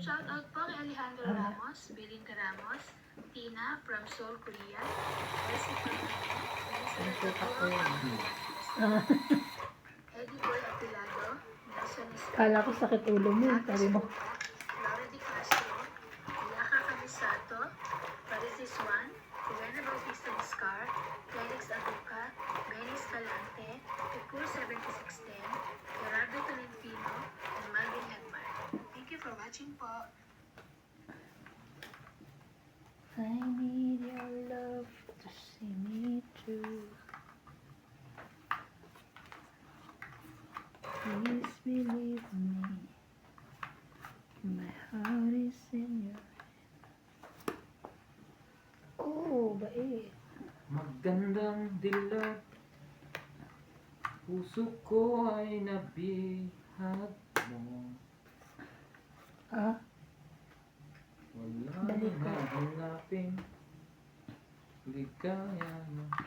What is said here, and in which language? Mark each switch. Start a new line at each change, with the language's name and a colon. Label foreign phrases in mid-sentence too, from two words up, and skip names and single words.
Filipino: Shoutout po kay Alejandro Ramos, Belinda Ramos, Tina from Seoul, Korea, Elsie Nakita ko yun. Eddie Boy Apilado, Nelson Escala, Kala ko sakit ulo mo. Sabi mo. Laura Di Castro, Ilaka Camisato, Parizis Juan, Rowena Bautista Niscar, Felix Aduca, Benny Escalante, Picur 7610, Gerardo Tolentino, and Malvin Hegman.
English: Thank you for watching po. I need your love to see me through. Please believe me. My heart is in your hand.
Filipino: Oh, bait. Magandang dilag. Puso ko ay nabihag mo. Ah, Wala Balik na ka. hanapin. Ligaya na.